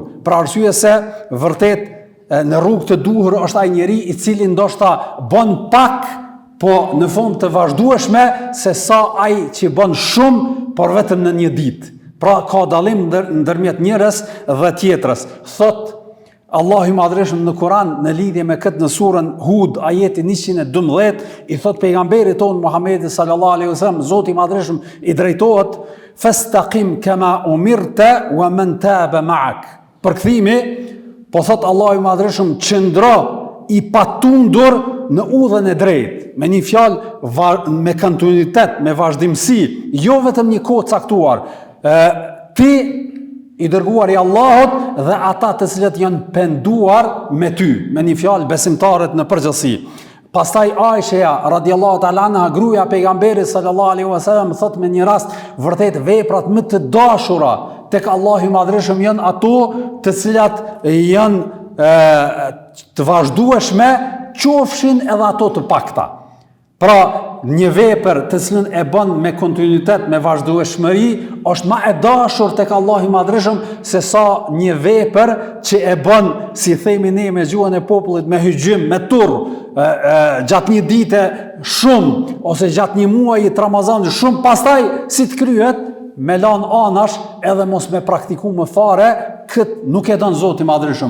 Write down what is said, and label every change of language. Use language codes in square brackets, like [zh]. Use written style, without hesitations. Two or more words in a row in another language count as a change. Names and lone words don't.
[sq] Për arsye se vërtet në rrugë të duhur është ai njeri i cili ndoshta bën pak, po në fund të vazhdueshme, se sa ai që bën shumë, por vetëm në një ditë. Pra ka dallim ndërmjet njërës dhe tjetrës. Thot Allahu i Madhreshëm në Kur'an në lidhje me këtë në surën Hud ajeti 112 i thot pejgamberit ton Muhamedi [ar] صلى الله عليه وسلم, [sq] Zoti i Madhreshëm i drejtohet [ar] فاستقم كما أمرت ومن تاب معك. [sq] Përkthimi, po thot Allahu i Madhreshëm, qëndro i patundur në udhën e drejtë, me një fjalë me kontinuitet, me vazhdimsi, jo vetëm një kohë caktuar. Ti i dërguar i Allahut dhe ata të cilët janë penduar me ty, me një fjalë besimtarët në përgjithësi. Pastaj Aisha [ar] رضي الله تعالى عنها, [sq] gruaja e pejgamberit [ar] صلى الله عليه وسلم, [sq] thot me një rast, vërtet veprat më të dashura tek Allahu i Madhreshëm janë ato të cilat janë të vazhdueshme, qofshin edhe ato të pakta. Pra, një vepër të cilën e bën me kontinuitet, me vazhdueshmëri, është më e dashur tek Allahu i Madhreshëm se sa një vepër që e bën, si themi ne me gjuhën e popullit, me hyjim, me turr, gjatë një dite shumë ose gjatë një muaji të Ramazanit shumë, pastaj si të kryhet me lan anash edhe mos me praktiku më fare, këtë nuk e don Zoti i Madhreshëm.